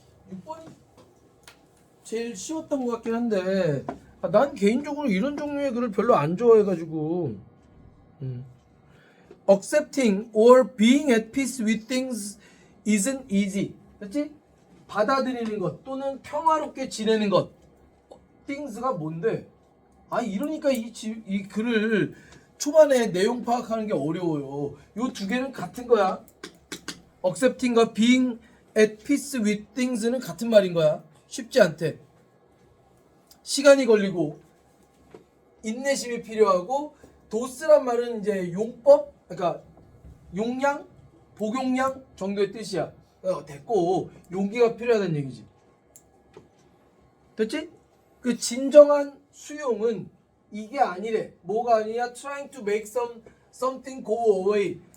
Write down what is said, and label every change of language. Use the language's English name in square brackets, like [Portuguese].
[Korean] 6번이 제일 쉬웠던 것 같긴 한데 난 개인적으로 이런 종류의 글을 별로 안 좋아해가지고 [English] Accepting or being at peace with things isn't easy. [Korean] 됐지? 받아들이는 것 또는 평화롭게 지내는 것. things가 뭔데? 이러니까 이 글을 초반에 내용 파악하는 게 어려워요. 요 두 개는 같은 거야. [English] Accepting과 being at peace with things는 [Korean] 같은 말인 거야. 쉽지 않대. 시간이 걸리고 인내심이 필요하고 도스란 말은 이제 용법, 그러니까 용량, 복용량 정도의 뜻이야. 됐고 용기가 필요하다는 얘기지. 됐지? 그 진정한 수용은 이게 아니래. 뭐가 아니야? [English] Trying to make something go away.